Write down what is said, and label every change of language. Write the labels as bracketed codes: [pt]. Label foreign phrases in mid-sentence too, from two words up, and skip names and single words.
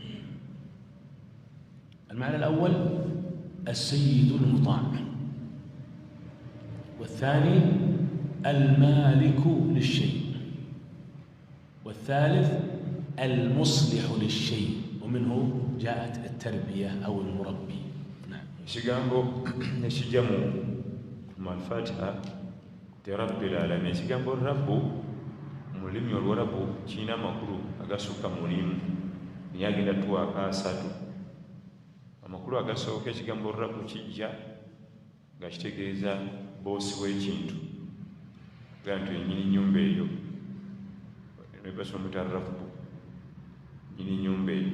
[ar] المعنى الأول السيد المطاع، والثاني المالك للشيء، والثالث المصلح للشيء، ومنه جاءت التربية أو المربي. [lg] Ekigambo ekijja mu Al-Fatiha te [ar] رب العالمين, [lg] ekigambo rabbu mu lulimi Olwarabu kirina amakulu agasukka mu limu, naye agenda tuwaako asatu. Amakulu agasooka, ekigambo rabbu kijja nga kitegeeza boosi w'ekintu, ga nti nnyini nnyumba eyo, nebasomuta rabbu, nnyini nnyumba eyo.